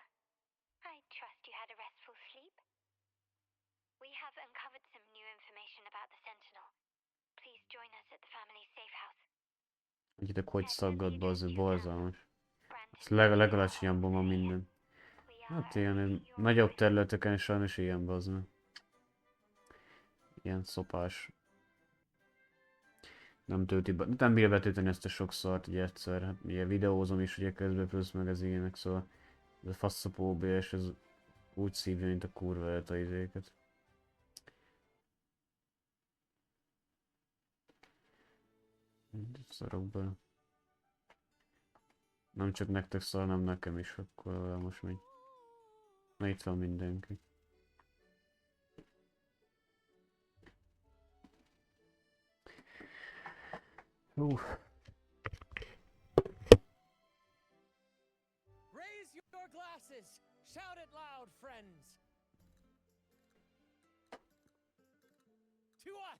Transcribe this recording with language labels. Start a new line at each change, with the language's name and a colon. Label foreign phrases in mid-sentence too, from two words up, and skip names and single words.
English: I trust you had a restful sleep. We have uncovered some new information about the Sentinel. Please join us at the family's safe house.
Hungarian: Egyetek hogy szaggat, bazd meg, borzalmas. Ez legalacsonyabban van minden. Hát ilyen nagyobb területeken sajnos ilyen, bazd meg. Ilyen szopás. Nem tölti be, nem bírja betölteni ezt a sok szart, ugye egyszer. Hát ugye videózom is ugye közben, plusz meg az ilyenek, szóval ez a faszopó és ez úgy szívja, mint a kurva élet a izéket. Szarok be. Nem csak nektek szar, hanem nekem is, akkor most megy. Na itt van mindenki.
English: Raise your glasses! Shout it loud, friends! To us!